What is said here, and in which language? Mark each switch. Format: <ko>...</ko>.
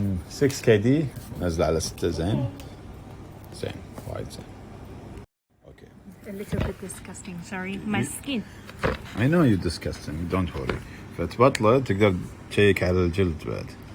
<ar>6KD نزل على 6 زين وايد زين. اوكي.</ar> <en>A little bit disgusting, sorry. My skin. I know you're disgusting, don't worry.</en> <ar>فتبطله تقدر تشيك على الجلد بعد.</ar>